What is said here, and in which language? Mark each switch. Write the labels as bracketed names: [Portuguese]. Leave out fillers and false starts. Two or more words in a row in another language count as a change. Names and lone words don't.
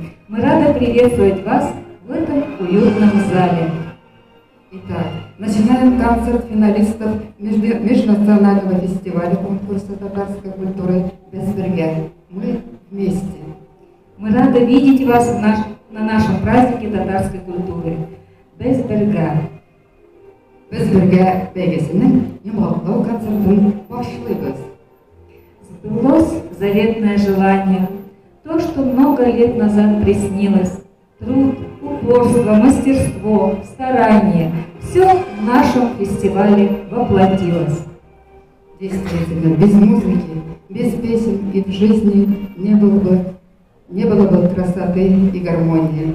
[Russian] Мы рады приветствовать вас в этом уютном зале. Итак, начинаем концерт финалистов межнационального фестиваля конкурса татарской культуры «Безберге». Мы вместе. Мы рады видеть вас на нашем празднике татарской культуры «Безберге». [Tatar] «Безберге» бәйгесінің йомғаклау концертын башлыйбыз. [Russian] Сбылось заветное желание, то, что много лет назад приснилось. Труд, упорство, мастерство, старание – все в нашем фестивале воплотилось. Действительно, без музыки, без песен и в жизни не было бы красоты и гармонии.